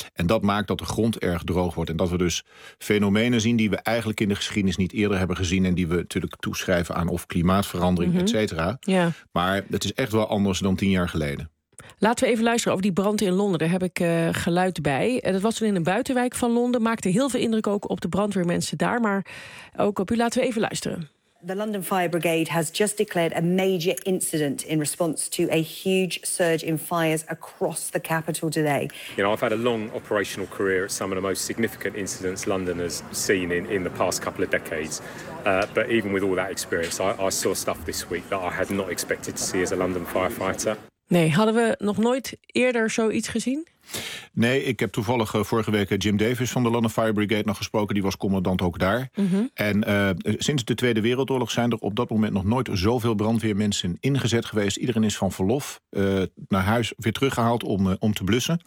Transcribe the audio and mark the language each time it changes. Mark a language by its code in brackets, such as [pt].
[nl] En dat maakt dat de grond erg droog wordt. En dat we dus fenomenen zien die we eigenlijk in de geschiedenis niet eerder hebben gezien. En die we natuurlijk toeschrijven aan of klimaatverandering, mm-hmm. et cetera. Ja. Maar het is echt wel anders dan 10 jaar geleden. Laten we even luisteren over die brand in Londen. Daar heb ik geluid bij. Dat was toen in een buitenwijk van Londen. Maakte heel veel indruk ook op de brandweermensen daar. Maar ook op u. Laten we even luisteren. [en] The London Fire Brigade has just declared a major incident in response to a huge surge in fires across the capital today. You know, I've had a long operational career at some of the most significant incidents London has seen in the past couple of decades. But even with all that experience, I saw stuff this week that I had not expected to see as a London firefighter. [nl] Nee, hadden we nog nooit eerder zoiets gezien? Nee, ik heb toevallig vorige week Jim Davis van de London Fire Brigade nog gesproken. Die was commandant ook daar. Mm-hmm. En sinds de Tweede Wereldoorlog zijn er op dat moment nog nooit zoveel brandweermensen ingezet geweest. Iedereen is van verlof naar huis weer teruggehaald om te blussen.